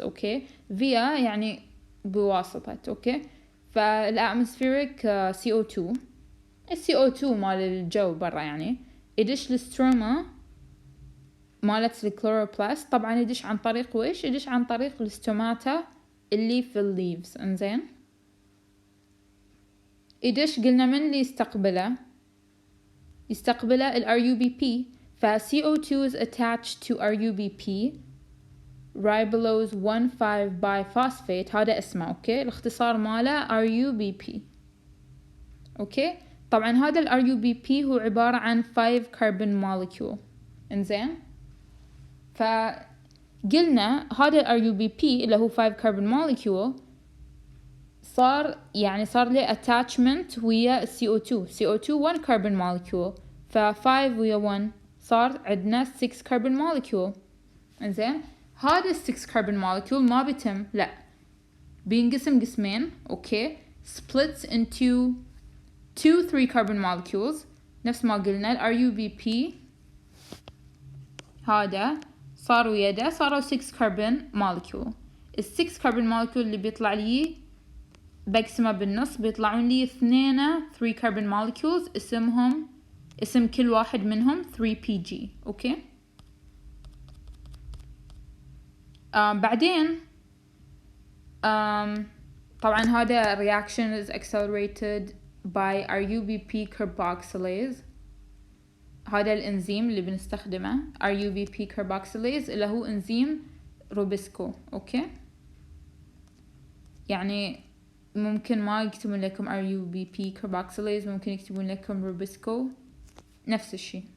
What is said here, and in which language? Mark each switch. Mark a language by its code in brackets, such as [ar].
[ar] Okay, via يعني بواسطة. okay, فالatmospheric CO2 CO2 مال الجو برا يعني يدش للستروما مالت الكلوروبلاست. طبعا يدش عن طريق ويش؟ يدش عن طريق الستوماتا اللي في الليفز. انزين يدش قلنا من اللي يستقبله ال RUBP. [en] CO2 is attached to RUBP ribulose 1,5 biphosphate، [ar] هذا اسمه. اوكي الاختصار ماله RUBP. اوكي طبعا هذا ال RUBP هو عبارة عن 5 carbon molecule. انزين فقلنا هذا ال RUBP اللي هو 5 carbon molecule صار له attachment ويا CO2 1 carbon molecule، 5 ويا 1 صار عندنا 6 carbon molecule. انزين هذا 6 carbon molecule ما بيتم، لا بينقسم قسمين. اوكي [en] splits into 3 carbon molecules [ar] نفس ما قلنا. ال RUBP هذا صار ويده صاروا 6 carbon molecule. ال 6 carbon molecule اللي بيطلع لي بقسمه بالنص، بيطلعون لي 3 carbon molecules اسم كل واحد منهم 3PG. اوكي بعدين طبعا هذا [en] reaction is accelerated by RUBP carboxylase. [ar] هذا الانزيم اللي بنستخدمه RUBP carboxylase اللي هو انزيم روبسكو. اوكي، يعني ممكن ما يكتبون لكم RUBP carboxylase، ممكن يكتبون لكم روبسكو، نفس الشيء.